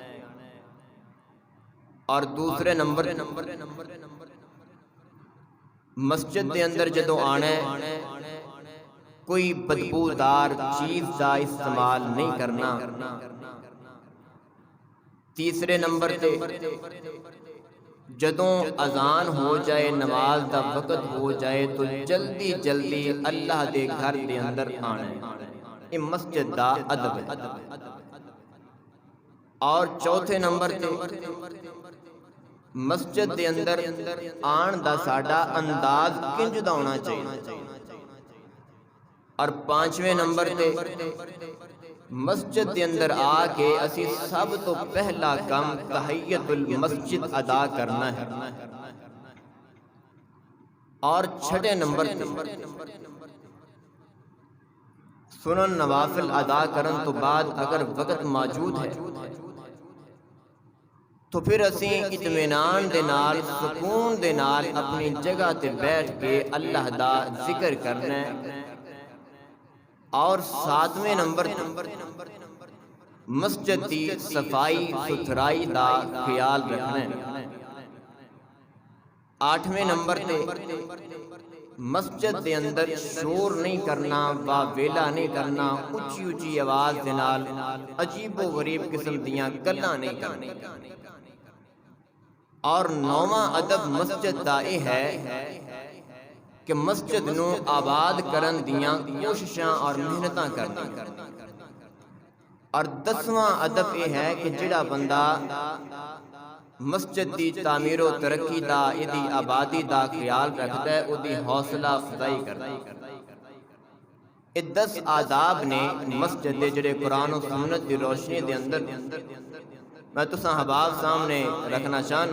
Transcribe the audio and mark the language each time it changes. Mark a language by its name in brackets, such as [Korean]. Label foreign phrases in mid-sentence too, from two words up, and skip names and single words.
[Punjabi] اور دوسرے نمبر مسجد دے اندر جدوں آنا ہے کوئی بدبودار چیز دا استعمال نہیں کرنا۔ تیسرے نمبر تے جدوں اذان ہو جائے، نماز دا وقت ہو جائے تو جلدی جلدی اللہ دے گھر دے اندر آنا ہے۔ یہ مسجد دا ادب ہے۔ اور چوتھے نمبر تے مسجد دے اندر آن دا ساڈا انداز کنج دا ہونا چاہیے۔ اور پانچویں نمبر تے مسجد دے اندر آ کے اسی سب تو پہلا کام [Arabic] تحیت المسجد [Punjabi] ادا کرنا ہے۔ اور چھٹے نمبر تے سنن نوافل ادا کرن تو بعد اگر وقت موجود ہے تو پھر اسی اطمینان دے نال، سکون دے نال اپنی جگہ تے بیٹھ کے اللہ دا ذکر کرنا ہے۔ اور ساتویں نمبر مسجد دی صفائی ستھرائی دا خیال رکھنا ہے۔ آٹھویں نمبر تے مسجد دے اندر شور نہیں کرنا، واویلا نہیں کرنا، اچھی اچھی آواز دے نال عجیب و غریب قسم دیاں گلاں نہیں کرنی۔ اور نواں ادب مسجد دا یہ ہے کہ مسجد نو آباد کرن دیاں کوششاں اور محنتاں کرنی، اور 10واں ادب یہ ہے کہ جڑا بندہ مسجد دی تعمیر و ترقی دا ایدی آبادی دا خیال رکھتا ہے او دی حوصلہ افزائی کرتا ہے۔ یہ 10 آداب نے مسجد دے جڑے قرآن و سنت دی روشنی دے اندر میں تساں حباب سامنے رکھنا چاہنا۔